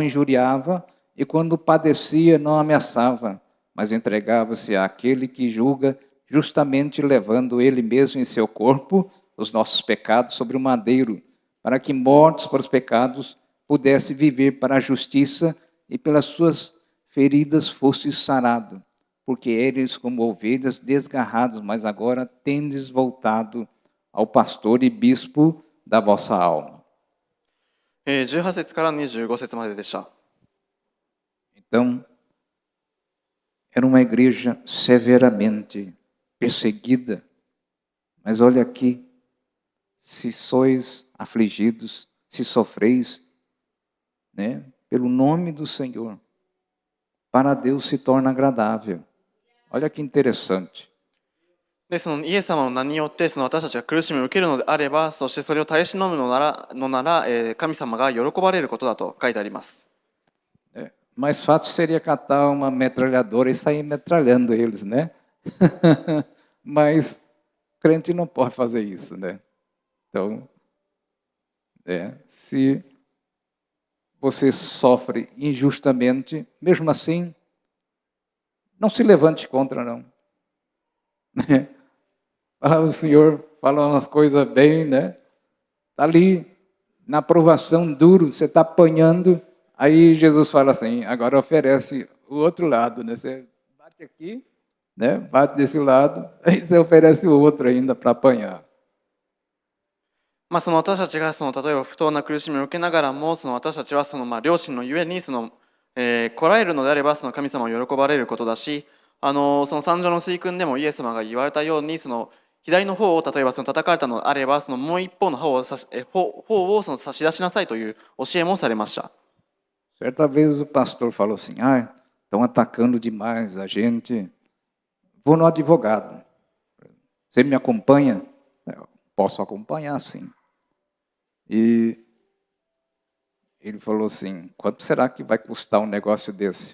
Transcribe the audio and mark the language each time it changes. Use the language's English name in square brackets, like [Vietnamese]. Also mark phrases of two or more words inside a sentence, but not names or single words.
[Portuguese] injuriava, e quando padecia, não ameaçava, mas entregava-se àquele que julga, justamente levando ele mesmo em seu corpo os nossos pecados sobre o madeiro, para que, mortos para os pecados, pudesse viver para a justiça, e pelas suas feridas fosse sarado, porque eres como ovelhas desgarradas, mas agora tendes voltado ao pastor e bispo da vossa alma. [Japanese] 18 節から25節まででした。 [Portuguese] Então, era uma igreja severamente perseguida, mas olha aqui, se sois afligidos, se sofreis, né, pelo nome do Senhor, para Deus se torna agradável. Olha que interessante. [Japanese] でイエス様の名によって私たちが苦しみを受けるのであれば、そしてそれを耐え忍ぶのなら、神様が喜ばれることだと書いてあります。 [Portuguese] Mais fácil seria catar uma metralhadora e sair metralhando eles, né? Mas crente não pode fazer isso, né? Então, se você sofre injustamente, mesmo assim, não se levante contra, não. O Senhor fala umas coisas bem, né? Está ali, na provação duro, você está apanhando, aí Jesus fala assim, agora oferece o outro lado, né? Você bate aqui, né? Bate desse lado, aí você oferece o outro ainda para apanhar. [Japanese] 私たちが例えば不当な苦しみを受けながらも私たちは良心のゆえにこらえるのであれば神様を喜ばれることだし、三条の水訓でもイエス様が言われたように左の方を例えば叩かれたのであればもう一方の方を差し出しなさいという教えもされました。 [Portuguese] Certa vez o pastor falou assim, estão atacando demais a gente, vou no advogado. Você me acompanha? Eu posso acompanhar, sim. E ele falou assim, quanto será que vai custar um negócio desse?